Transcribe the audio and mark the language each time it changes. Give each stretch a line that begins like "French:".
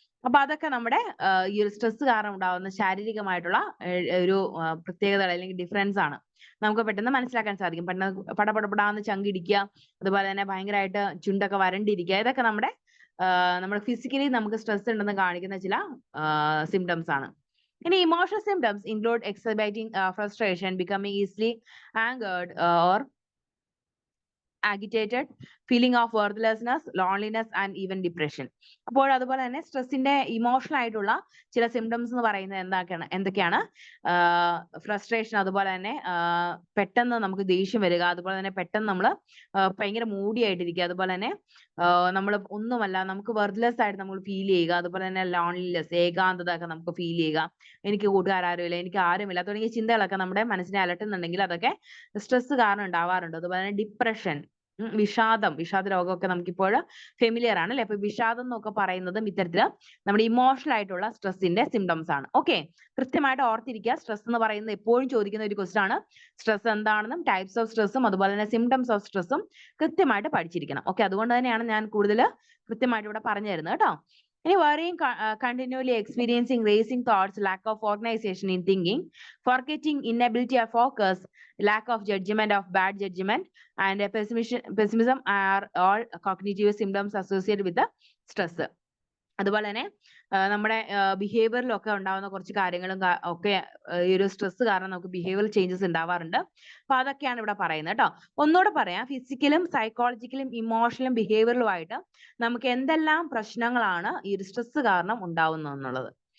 Malayalam: അപ്പൊ അതൊക്കെ നമ്മുടെ ഈ ഒരു സ്ട്രെസ് കാരണം ഉണ്ടാവുന്ന ശാരീരികമായിട്ടുള്ള ഒരു പ്രത്യേകത അല്ലെങ്കിൽ ഡിഫറൻസ് ആണ്. നമുക്ക് പെട്ടെന്ന് മനസ്സിലാക്കാൻ സാധിക്കും. പെട്ടെന്ന് പടപടപടാന്ന് ചങ്കിടിക്കുക, അതുപോലെ തന്നെ ഭയങ്കരമായിട്ട് ചുണ്ടൊക്കെ വരണ്ടിരിക്കുക, ഇതൊക്കെ നമ്മുടെ ഫിസിക്കലി നമുക്ക് സ്ട്രെസ് ഉണ്ടെന്ന് കാണിക്കുന്ന ചില സിംറ്റംസ് ആണ്.
English: ഇനി emotional symptoms include exciting frustration, becoming easily angered or agitated, feeling of worthlessness, loneliness and even depression.
Malayalam: അപ്പോൾ അതുപോലെ തന്നെ സ്ട്രെസ്സിന്റെ ഇമോഷണൽ ആയിട്ടുള്ള ചില സിംറ്റംസ് എന്ന് പറയുന്നത് എന്തൊക്കെയാണ്? ഫ്രസ്ട്രേഷൻ, അതുപോലെ തന്നെ പെട്ടെന്ന് നമുക്ക് ദേഷ്യം വരിക, അതുപോലെ തന്നെ പെട്ടെന്ന് നമ്മൾ ഭയങ്കര മൂഡി ആയിട്ടിരിക്കുക, അതുപോലെ തന്നെ നമ്മൾ ഒന്നുമല്ല, നമുക്ക് വെർത്ത്ലെസ് ആയിട്ട് നമ്മൾ ഫീൽ ചെയ്യുക, അതുപോലെ തന്നെ ലോൺലിനെസ്, ഏകാന്തത ഒക്കെ നമുക്ക് ഫീൽ ചെയ്യുക, എനിക്ക് കൂട്ടുകാരുമില്ല, എനിക്ക് ആരുമില്ല തുടങ്ങിയ ചിന്തകളൊക്കെ നമ്മുടെ മനസ്സിനെ അലട്ടുന്നുണ്ടെങ്കിൽ അതൊക്കെ സ്ട്രെസ് കാരണം ഉണ്ടാവാറുണ്ട്. അതുപോലെ തന്നെ ഡിപ്രഷൻ, വിഷാദ രോഗമൊക്കെ നമുക്കിപ്പോൾ ഫെമിലിയർ ആണ്, അല്ലെ? അപ്പൊ വിഷാദം എന്നൊക്കെ പറയുന്നതും ഇത്തരത്തില് നമ്മുടെ ഇമോഷണൽ ആയിട്ടുള്ള സ്ട്രെസ്സിന്റെ സിംറ്റംസ് ആണ്. ഓക്കെ, കൃത്യമായിട്ട് ഓർത്തിരിക്കുക. സ്ട്രെസ് എന്ന് പറയുന്നത് എപ്പോഴും ചോദിക്കുന്ന ഒരു ക്വസ്റ്റ്യൻ ആണ്. സ്ട്രെസ് എന്താണെന്നും ടൈപ്സ് ഓഫ് സ്ട്രെസ്സും അതുപോലെ തന്നെ സിംറ്റംസ് ഓഫ് സ്ട്രെസ്സും കൃത്യമായിട്ട് പഠിച്ചിരിക്കണം. ഓക്കെ, അതുകൊണ്ട് തന്നെയാണ് ഞാൻ കൂടുതൽ കൃത്യമായിട്ട് ഇവിടെ പറഞ്ഞു തരുന്നത് കേട്ടോ.
English: ഇനി worrying, continually experiencing racing thoughts, lack of organization in thinking, forgetting, inability of focus, lack of judgment of bad judgment, and pessimism are all cognitive symptoms associated with the stress.
Malayalam: അതുപോലെ തന്നെ നമ്മുടെ ബിഹേവിയറിലൊക്കെ ഉണ്ടാവുന്ന കുറച്ച് കാര്യങ്ങളും ഒക്കെ ഈ ഒരു സ്ട്രെസ് കാരണം നമുക്ക് ബിഹേവിയറൽ ചേഞ്ചസ് ഉണ്ടാവാറുണ്ട്. അപ്പൊ അതൊക്കെയാണ് ഇവിടെ പറയുന്നത് കേട്ടോ. ഒന്നുകൂടെ പറയാം, ഫിസിക്കലും സൈക്കോളജിക്കലും ഇമോഷണലും ബിഹേവിയറലും ആയിട്ട് നമുക്ക് എന്തെല്ലാം പ്രശ്നങ്ങളാണ് ഈ ഒരു സ്ട്രെസ് കാരണം ഉണ്ടാവുന്നത് എന്നുള്ളത്.